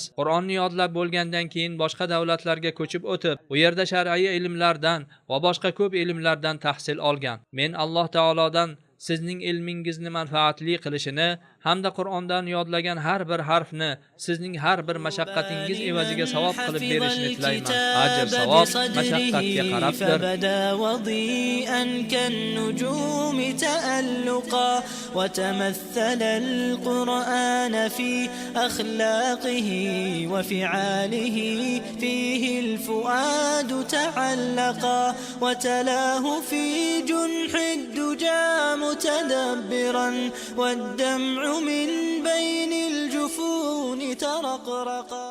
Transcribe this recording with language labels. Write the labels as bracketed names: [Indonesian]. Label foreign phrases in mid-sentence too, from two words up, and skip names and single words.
[Uzbek] Qur'onni yodlab bo'lgandan keyin boshqa davlatlarga ko'chib o'tib, u yerda shar'iy ilmlardan va boshqa ko'p ilmlardan tahsil olgan. Men Alloh taolodan sizning ilmingizni manfaatli qilishini hamda Qur'ondan yodlagan har bir harfni sizning har bir mashaqqatingiz evaziga savob qilib berishini tilayman. Ajr, savob mashaqqatga qarabdir. [Arabic] كالنجوم تألقا وتمثل القرآن في أخلاقه وفعاله فيه الفؤاد تعلقا وتلاه في جنح الدجى متدبرا والدمع من بين الجفون ترقرقا